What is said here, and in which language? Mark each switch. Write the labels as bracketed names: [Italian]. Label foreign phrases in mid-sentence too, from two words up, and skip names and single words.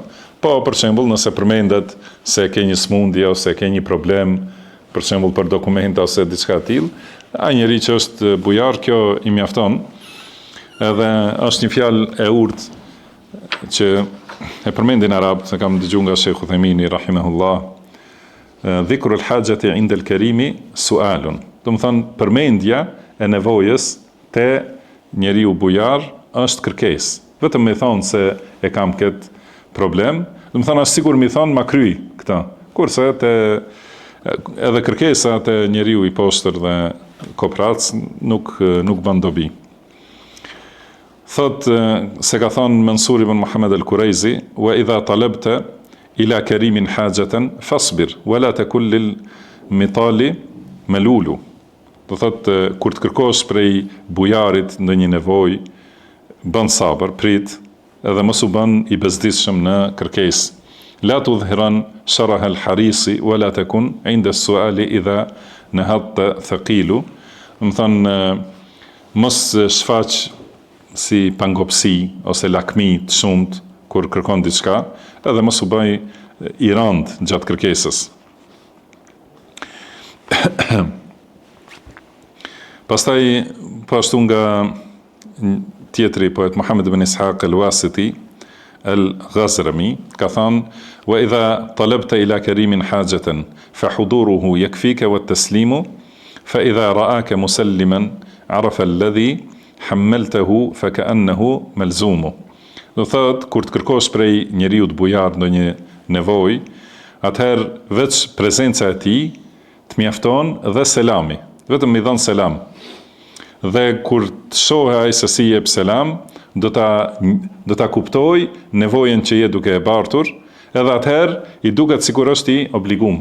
[Albanian] Po për shembull, nëse përmendet se ke një smundje ose ke një problem, për shembull për dokumenta ose diçka e tillë, ai njeri që është bujar, kjo i mjafton. Edhe është një fjalë e urtë që e përmendin arab, se kam dëgjuar nga Sheikh Uthemini rahimahullah, [Arabic] ذكر الحاجة عند الكريم سؤال. [Albanian] Do të thonë përmendja e nevojës te njeriu bujar është kërkesë. Vetëm me thonë se e kam këtë problem, do të thonë është sigur mi thonë ma kryj këtë. Kurse edhe kërkesa te njeriu i poshtër dhe koprac nuk bën dobi. Thot se ka thonë [Arabic] Mansur ibn Muhammad al-Kurajzi, وإذا طلبت إلى كريم حاجة فاصبر ولا تكن للمطال ملولا. [Albanian] Do thot kur të kërkosh prej bujarit ndonjë nevojë, bën sabër, prit, edhe mos u bën i bezdisshëm në kërkesë. [Arabic] لا تظهرن شره الحريص ولا تكن عند السؤال إذا نهضت ثقيلا. [Albanian] Do thonë mos shfaq si pangopsi ose lakmi të shumt kur kërkon diçka, edhe mos u bëj i rënd gjatë kërkesës. Pastaj po ashtu nga tjetri poet Muhammad ibn Ishaq al-Wasiti al-Ghazrami ka thënë: [Arabic] "وإذا طلبت إلى كريم حاجة فحضوره يكفيك والتسليم فإذا رآك مسلما عرف الذي حملته فكأنه ملزوم." [Albanian] Do thot, kur të kërkosh prej njeriu të bujar ndonjë nevojë, atëherë veç prezenca e tij të mjafton dhe selami, vetëm i dhon selam. Dhe kur të shohë ai se si jep selam, do ta kuptoj nevojën që je duke e bartur, edhe atëherë i duket sikur është i obligum.